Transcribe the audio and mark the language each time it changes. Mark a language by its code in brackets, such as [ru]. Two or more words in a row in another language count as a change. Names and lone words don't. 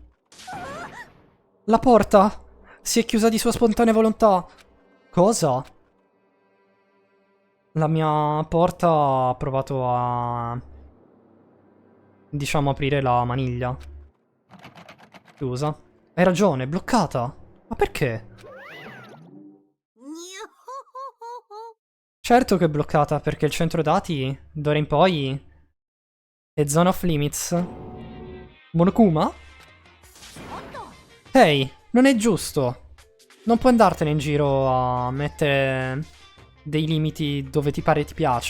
[it] La porta si è chiusa di sua spontanea volontà. Cosa? La mia porta ha provato a... diciamo aprire la maniglia. Chiusa. Hai ragione, è bloccata. Ma perché? [ja] にゅほほほほ [it] Certo che è bloccata, perché il centro dati, d'ora in poi, è zone [en] off limits. [it] Monokuma? Ehi, non è giusto. Non puoi andartene in giro a mettere dei limiti dove ti pare e ti piace.